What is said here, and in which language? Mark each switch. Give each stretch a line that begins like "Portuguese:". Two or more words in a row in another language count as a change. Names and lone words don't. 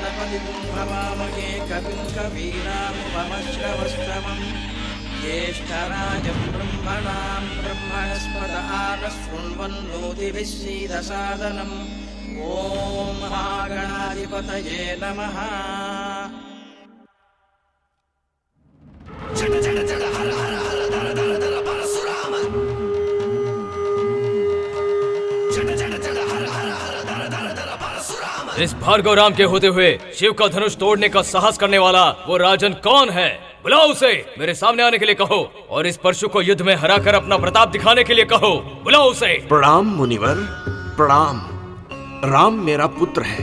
Sanskrit: कवीनामुपमश्रवस्तमम् भवामहे कविं कवीनामुपमश्रवस्तमम् ज्येष्ठराजं ब्रह्मणां ब्रह्मणस्पत आनशृण्वन्नोतिभिः सीदसादनम् ॐ महागणाधिपतये नमः।
Hindi: जड जड जड हर हर हर धर धर धर परशुराम। जड जड जड हर हर हर धर धर धर परशुराम। इस भार्गव राम के होते हुए शिव का धनुष तोड़ने का साहस करने वाला वो राजन कौन है? बुलाओ उसे, मेरे सामने आने के लिए कहो और इस परशु को युद्ध में हराकर अपना प्रताप दिखाने के लिए कहो। बुलाओ उसे। प्रणाम मुनिवर, प्रणाम। राम मेरा पुत्र है।